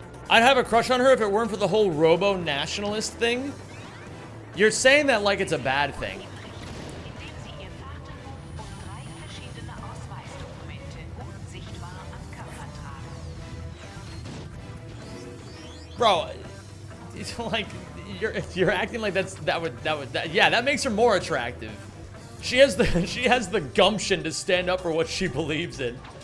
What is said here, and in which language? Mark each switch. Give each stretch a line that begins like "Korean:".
English: I'd have a crush on her if it weren't for the whole robo-nationalist thing. You're saying that like it's a bad thing.
German: Indem Sie Ihr Fahrtenbuch und 3 verschiedene Ausweisdokumente gut sichtbar am Körper tragen.
English: Bro, it's like you're acting like yeah, that makes her more attractive. She has the gumption to stand up for what she believes in.